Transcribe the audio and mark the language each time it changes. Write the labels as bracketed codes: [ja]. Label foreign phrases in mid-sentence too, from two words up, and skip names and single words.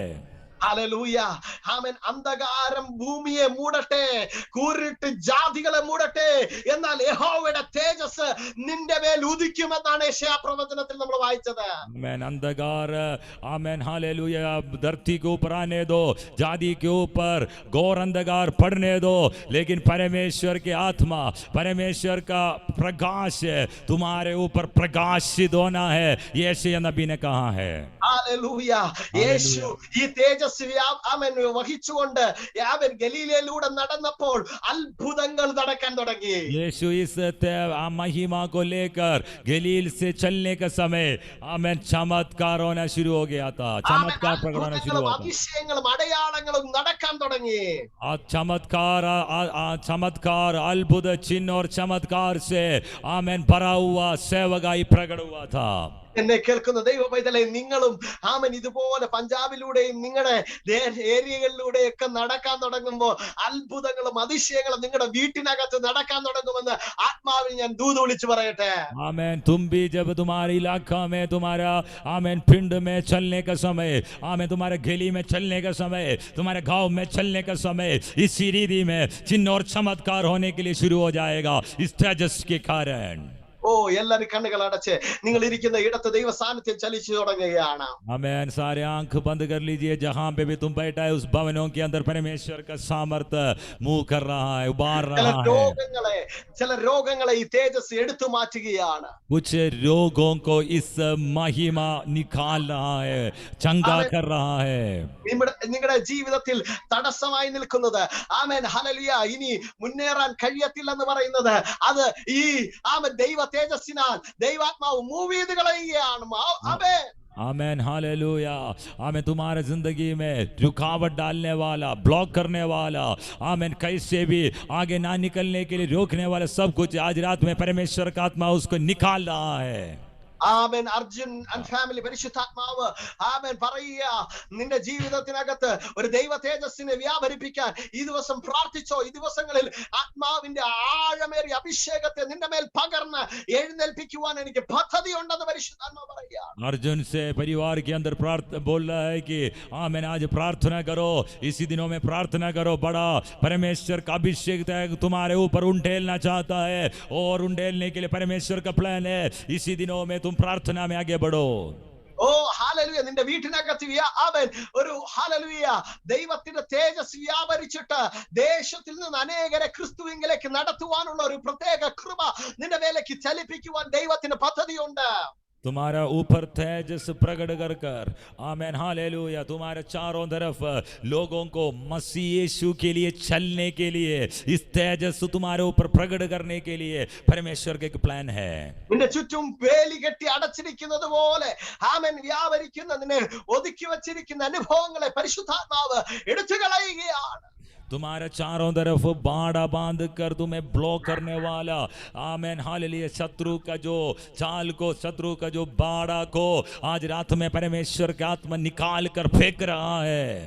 [ml] ഹല്ലേലൂയ. ആമേൻ. അന്ധകാരം ഭൂമിയെ മൂടട്ടെ, കൂരിട്ട് ജാതികളെ മൂടട്ടെ, എന്നാൽ യഹോവയുടെ തേജസ് നിന്റെ മേൽ ഉദിക്കുമെന്നാണ് യെശയ്യാ പ്രവചനത്തിൽ നമ്മൾ വായിച്ചത്. [hi] आमेन। अंधकार आमेन हालेलुया धरती के ऊपर आने दो, जाति के ऊपर घोर अंधकार पड़ने दो, लेकिन परमेश्वर की आत्मा, परमेश्वर का प्रकाश तुम्हारे ऊपर प्रकाशित होना है, ये यशायाह नबी ने कहा है। [ml] ഹല്ലേലൂയ. യേശു ഈ തേജസ് ആമേൻ വഹിച്ചുകൊണ്ട് അവൻ ഗലീലയിലൂടെ നടന്നപ്പോൾ അത്ഭുതങ്ങൾ നടക്കാൻ തുടങ്ങി. [hi] यीशु इस महिमा को लेकर गलील से चलने का समय आमेन चमत्कार होना शुरू हो गया था, चमत्कार प्रकट होना शुरू हुआ था, [ml] അതിശയങ്ങളും അടയാളങ്ങളും നടക്കാൻ തുടങ്ങി. [hi] चमत्कार अद्भुत चिन्ह और चमत्कार से आमेन भरा हुआ सेवकाई प्रकट हुआ था। [ml] എന്നെ കേൾക്കുന്ന ദൈവ പൈതലേ, നിങ്ങളും ആമൻ ഇതുപോലെ പഞ്ചാബിലൂടെയും നിങ്ങളുടെ ഏരിയകളിലൂടെയൊക്കെ നടക്കാൻ തുടങ്ങുമ്പോൾ അത്ഭുതങ്ങളും അതിശയങ്ങളും നിങ്ങളുടെ വീട്ടിനകത്ത് നടക്കാൻ തുടങ്ങുമെന്ന് ആത്മാവിൽ ഞാൻ ദൂത് വിളിച്ചു പറയട്ടെ. [hi] आमेन। तुम भी जब तुम्हारे इलाका में, तुम्हारा आमेन पिंड में चलने का समय, आमेन तुम्हारे गली में चलने का समय, तुम्हारे गांव में चलने का समय, इस सीरीज में चिन्ह और चमत्कार होने के लिए शुरू हो जाएगा इस तेजस के कारण। [ml] ഓ, എല്ലാരും കണ്ണുകൾ അടച്ച് നിങ്ങൾ ഇരിക്കുന്ന ഇടത്ത് ദൈവ സാന്നിധ്യം ചലിച്ചു തുടങ്ങുകയാണ്. [hi] आमेन। सारे आंख बंद कर लीजिए, जहां पे भी तुम बैठा है उस भवनों के अंदर परमेश्वर का सामर्थ्य मूव कर रहा है, उबार रहा है। [ml] ചില രോഗങ്ങളെ ഈ തേജസ് എടുത്തു മാറ്റുകയാണ്. [hi] कुछ रोगों को इस महिमा निकाल रहा है, चंगा कर रहा है। [ml] നിങ്ങളുടെ ജീവിതത്തിൽ തടസ്സമായി നിൽക്കുന്നത് ആമേൻ ഹല്ലേലൂയ ഇനി മുന്നേറാൻ കഴിയത്തില്ലെന്ന് പറയുന്നത് അത് ഈ ആമേൻ ദൈവ തേജസ്സിനാൽ ദൈവാത്മാവ് മൂവ് ചെയ്ത് കളയുകയാണ്. ആമേൻ [hi] आमेन हालेलुया। आमेन। तुम्हारे जिंदगी में रुकावट डालने वाला, ब्लॉक करने वाला, आमेन कैसे भी आगे ना निकलने के लिए रोकने वाला सब कुछ आज रात में परमेश्वर का आत्मा उसको निकाल रहा है। [ml] ആമേൻ. അർജുൻ [en] and family [ml] പരിശുദ്ധാത്മാവ് ആമേൻ പറയുക, നിന്റെ ജീവിതത്തിനകത്ത് ഒരു ദൈവ തേജസ്സിനെ വ്യാപരിപ്പിക്കാൻ ഈ ദിവസം പ്രാർത്ഥിച്ചോ. ഈ ദിവസങ്ങളിൽ ആത്മാവിന്റെ ആഴമേറിയ അഭിഷേകത്തെ നിന്റെ മേൽ പകർന്ന് എഴുന്നേൽപ്പിക്കുവാൻ എനിക്ക് പദ്ധതി ഉണ്ടെന്ന് പരിശുദ്ധാത്മാവ് പറയുക. [hi] अर्जुन से परिवार के अंदर बोल रहा है कि आमेन आज प्रार्थना करो, इसी दिनों में प्रार्थना करो, बड़ा परमेश्वर का अभिषेक तुम्हारे ऊपर उंडेलना चाहता है और उंडेलने के लिए परमेश्वर का प्लान है। इसी दिनों में तुम प्रार्थना में आगे बढ़ो। [ml] ഓ ഹല്ലേലൂയ. നിന്റെ വീട്ടിനകത്ത് ആമേൻ ഒരു ഹല്ലേലൂയ ദൈവത്തിന്റെ തേജസ് വ്യാപരിച്ചിട്ട് ദേശത്തിൽ നിന്ന് അനേകരെ ക്രിസ്തുവിലേക്ക് നടത്തുവാനുള്ള ഒരു പ്രത്യേക കൃപ നിന്റെ മേലേക്ക് ചലിപ്പിക്കുവാൻ ദൈവത്തിന് പദ്ധതിയുണ്ട്. [hi] तुम्हारा ऊपर तेजस प्रकट कर कर आमेन हालेलुया तुम्हारे चारों तरफ लोगों को मसीह यीशु के लिए चलने के लिए इस तेजस तुम्हारे ऊपर प्रकट करने के लिए परमेश्वर का एक प्लान है। [ml] നിന്റെ ചുറ്റും വേലി കെട്ടി അടച്ചിരിക്കുന്നത് പോലെ ആമേൻ വ്യാപരിക്കുന്നതിനെ ഒതുക്കി വച്ചിരിക്കുന്ന അനുഭവങ്ങളെ പരിശുദ്ധാത്മാവ് എടുത്തു കളയുകയാണ്. [hi] तुम्हारे चारों तरफ बाड़ा बांध कर तुम्हें ब्लॉक करने वाला आमेन हालेलुया शत्रु का जो चाल को, शत्रु का जो बाड़ा को आज रात में परमेश्वर का आत्मा निकाल कर फेंक रहा है।